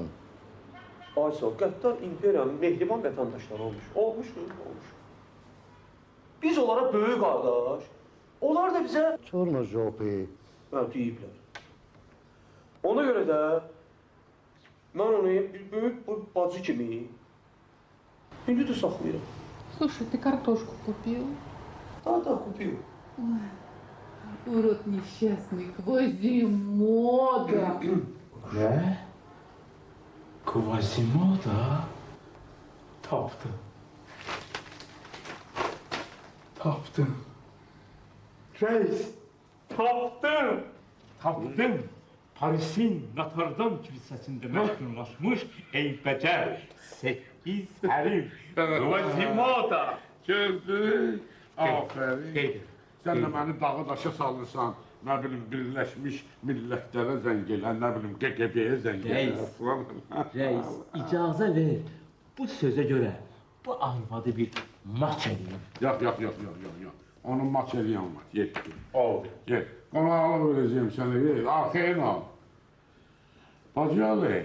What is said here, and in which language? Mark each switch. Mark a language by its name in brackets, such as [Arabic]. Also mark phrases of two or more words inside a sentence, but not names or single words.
[Azerbaijani] Aysa, qəddar imperiyanın mehriban vətəndaşları olmuş. Biz onlara böyük qardaş, onlar da bizə [Russian] Чёрной жопой. [Azerbaijani] deyiblər. Ona görə də mən onu bir böyük bir bacı kimi indi də saxlayıram. [Russian] Слушай, ты картошку купил? Да купил. Урод несчастный, Квазимода. [Turkish] Ne? Quasimodo? Taptım. Reis, taptım. Paris'in Notre Dame Kilisesi'nde meşhurlaşmış eybəcər 8 herif. Quasimodo. Gördün. Aferin. [Azerbaijani] Qeyd. [Turkish] Sen de beni dağı daşa salırsan. Ne bileyim Birleşmiş Milletler'e [Azerbaijani] zəng elə, [Turkish] ne bileyim KGB'ye [Azerbaijani] zəng elə. [Turkish] Reis. falan. [Azerbaijani] Reis, icazə ver. Bu sözə görə bu arvadı bir maç edeyim. Yok. Onun maç eləyən var. Yetki. Oldu. [Turkish] Gel. [Azerbaijani] Qonaqlıq verəcəyim sənə. Gel. Arxayın ol. Bacı Ali.